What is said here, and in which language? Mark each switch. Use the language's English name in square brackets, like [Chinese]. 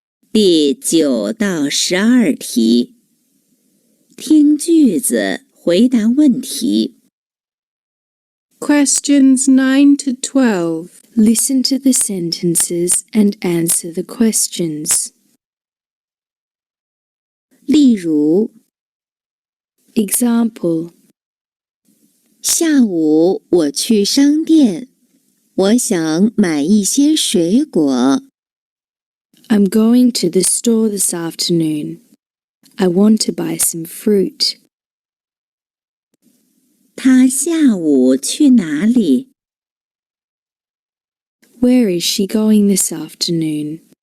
[Chinese] 第9到12题，听句子回答问题。 [English] Questions 9 to 12. Listen to the sentences and answer the questions. [Chinese] 例如， [English] Example: [Chinese] 下午我去商店，我想买一些水果。 [English] I'm going to the store this afternoon. I want to buy some fruit. [Chinese] 她下午去哪里？ [English] Where is she going this afternoon?